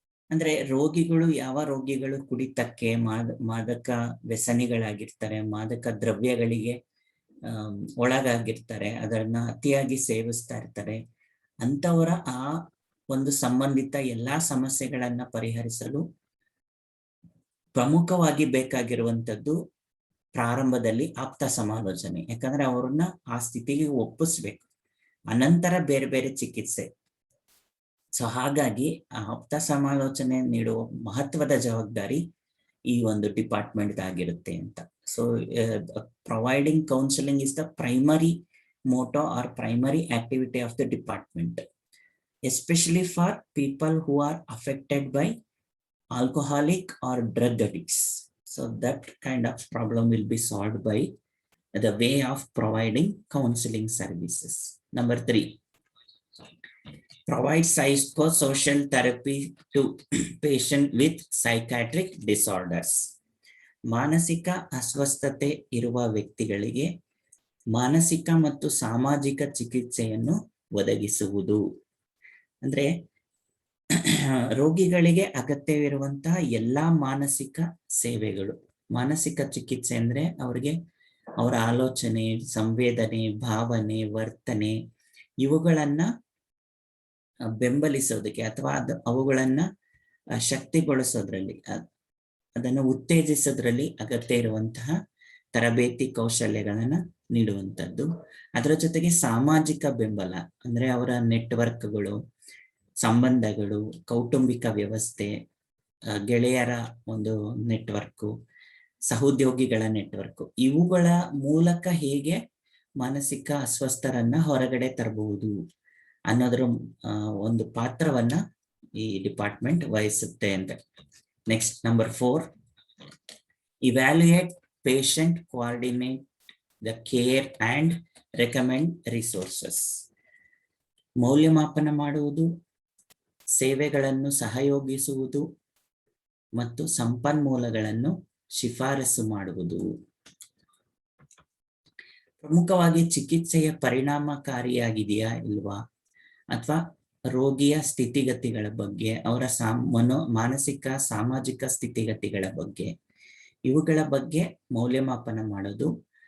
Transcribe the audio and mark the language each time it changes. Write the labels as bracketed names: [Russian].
[Kannada] ಅಂದ್ರೆ ರೋಗಿಗಳು, ಯಾವ ರೋಗಿಗಳು ಕುಡಿತಕ್ಕೆ, ಮಾದಕ ವ್ಯಸನಿಗಳಾಗಿರ್ತಾರೆ, ಮಾದಕ ದ್ರವ್ಯಗಳಿಗೆ ಒಳಗಾಗಿರ್ತಾರೆ, ಅದನ್ನ ಅತಿಯಾಗಿ ಸೇವಿಸ್ತಾ ಇರ್ತಾರೆ, ಅಂತವರ ಆ ಒಂದು ಸಂಬಂಧಿತ ಎಲ್ಲಾ ಸಮಸ್ಯೆಗಳನ್ನ ಪರಿಹರಿಸಲು ಪ್ರಮುಖವಾಗಿ ಬೇಕಾಗಿರುವಂತದ್ದು ಪ್ರಾರಂಭದಲ್ಲಿ ಆಪ್ತ ಸಮಾಲೋಚನೆ. ಯಾಕಂದ್ರೆ ಅವ್ರನ್ನ ಆ ಸ್ಥಿತಿಗೆ ಒಪ್ಪಿಸ್ಬೇಕು, ಅನಂತರ ಬೇರೆ ಬೇರೆ ಚಿಕಿತ್ಸೆ. ಸೊ ಹಾಗಾಗಿ ಆಪ್ತ ಸಮಾಲೋಚನೆ ನೀಡುವ ಮಹತ್ವದ ಜವಾಬ್ದಾರಿ ಈ ಒಂದು ಡಿಪಾರ್ಟ್ಮೆಂಟ್ ಆಗಿರುತ್ತೆ ಅಂತ. [English] So providing counselling is the primary motto or primary activity of the department, especially for people who are affected by alcoholic or drug addicts. So that kind of problem will be solved by the way of providing counseling services. Number 3, provide psychosocial therapy to patient with psychiatric disorders. [Kannada] ಮಾನಸಿಕ ಅಸ್ವಸ್ಥತೆ ಇರುವ ವ್ಯಕ್ತಿಗಳಿಗೆ ಮಾನಸಿಕ ಮತ್ತು ಸಾಮಾಜಿಕ ಚಿಕಿತ್ಸೆಯನ್ನು ಒದಗಿಸುವುದು. ಅಂದ್ರೆ ರೋಗಿಗಳಿಗೆ ಅಗತ್ಯವಿರುವಂತಹ ಎಲ್ಲಾ ಮಾನಸಿಕ ಸೇವೆಗಳು. ಮಾನಸಿಕ ಚಿಕಿತ್ಸೆ ಅಂದ್ರೆ ಅವರಿಗೆ ಅವರ ಆಲೋಚನೆ, ಸಂವೇದನೆ, ಭಾವನೆ, ವರ್ತನೆ ಇವುಗಳನ್ನ ಬೆಂಬಲಿಸೋದಕ್ಕೆ ಅಥವಾ ಅವುಗಳನ್ನ ಶಕ್ತಿಗೊಳಿಸೋದ್ರಲ್ಲಿ, ಅದನ್ನು ಉತ್ತೇಜಿಸೋದ್ರಲ್ಲಿ ಅಗತ್ಯ ಇರುವಂತಹ ತರಬೇತಿ ಕೌಶಲ್ಯಗಳನ್ನ ನೀಡುವಂಥದ್ದು. ಅದರ ಜೊತೆಗೆ ಸಾಮಾಜಿಕ ಬೆಂಬಲ ಅಂದ್ರೆ ಅವರ ನೆಟ್ವರ್ಕ್ಗಳು, ಸಂಬಂಧಗಳು, ಕೌಟುಂಬಿಕ ವ್ಯವಸ್ಥೆ, ಗೆಳೆಯರ ಒಂದು ನೆಟ್ವರ್ಕು, ಸಹೋದ್ಯೋಗಿಗಳ ನೆಟ್ವರ್ಕು, ಇವುಗಳ ಮೂಲಕ ಹೇಗೆ ಮಾನಸಿಕ ಅಸ್ವಸ್ಥರನ್ನ ಹೊರಗಡೆ ತರಬಹುದು ಅನ್ನೋದ್ರ ಒಂದು ಪಾತ್ರವನ್ನ ಈ ಡಿಪಾರ್ಟ್ಮೆಂಟ್ ವಹಿಸುತ್ತೆ ಅಂತ. [English] Next, number 4, evaluate patient, coordinate the care and recommend resources. [Kannada] ಮೌಲ್ಯಮಾಪನ ಮಾಡುವುದು, ಸೇವೆಗಳನ್ನು ಸಹಯೋಗಿಸುವುದು ಮತ್ತು ಸಂಪನ್ಮೂಲಗಳನ್ನು ಶಿಫಾರಸು ಮಾಡುವುದು. ಪ್ರಮುಖವಾಗಿ ಚಿಕಿತ್ಸೆಯ ಪರಿಣಾಮಕಾರಿಯಾಗಿದೆಯಾ ಇಲ್ವಾ, ಅಥವಾ ರೋಗಿಯ ಸ್ಥಿತಿಗತಿಗಳ ಬಗ್ಗೆ, ಅವರ ಮಾನಸಿಕ ಸಾಮಾಜಿಕ ಸ್ಥಿತಿಗತಿಗಳ ಬಗ್ಗೆ, ಇವುಗಳ ಬಗ್ಗೆ ಮೌಲ್ಯಮಾಪನ ಮಾಡೋದು.